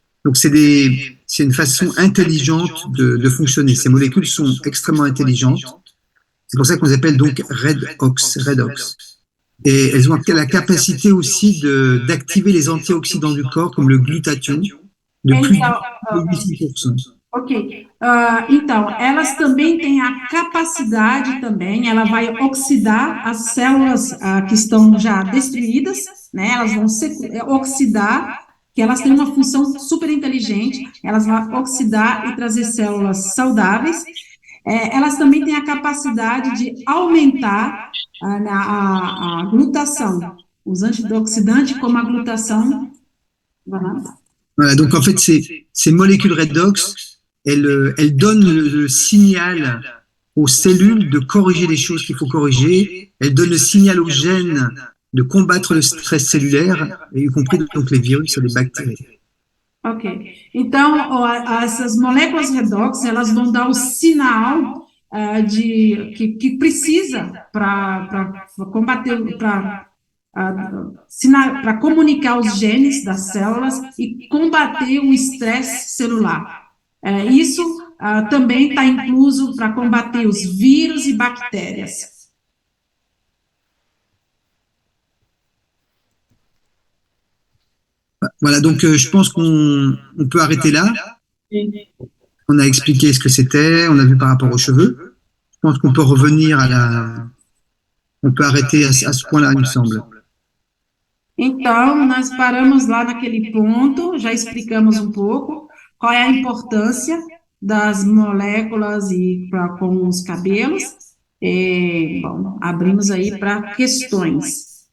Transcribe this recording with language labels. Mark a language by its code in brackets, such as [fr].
[fr] Donc, c'est une façon intelligente de fonctionner. Ces molécules sont extrêmement intelligentes. C'est pour ça qu'on les appelle donc redox. Et elles ont la capacité aussi d'activer les antioxydants du corps, comme le glutathion, de plus de 8%. Ok. [pt] Então, elas também têm a capacidade também, ela vai oxidar as células que estão já destruídas, né? Elas vão oxidar, que elas têm uma função super inteligente, elas vão oxidar e trazer células saudáveis. Elas também têm a capacidade de aumentar a glutação. os antioxidantes como a glutação. [fr] Voilà, donc en fait, ces molécules redox, elles donnent le signal aux cellules de corriger les choses qu'il faut corriger. Elles donnent le signal aux gènes de combattre le stress cellulaire, y compris donc les virus et les bactéries. Ok. [pt] Então, essas moléculas redox, elas vão dar o sinal que precisa para combater, para comunicar os genes das células e combater o estresse celular. Isso também está incluso para combater os vírus e bactérias. [fr] Voilà, donc je pense qu'on peut arrêter là. On a expliqué ce que c'était, on a vu par rapport aux cheveux. Je pense qu'on peut revenir on peut arrêter à ce point-là, il me semble. [pt] Então, nós paramos lá naquele ponto, já explicamos um pouco qual é a importância das moléculas com os cabelos. Bom, abrimos aí para questões.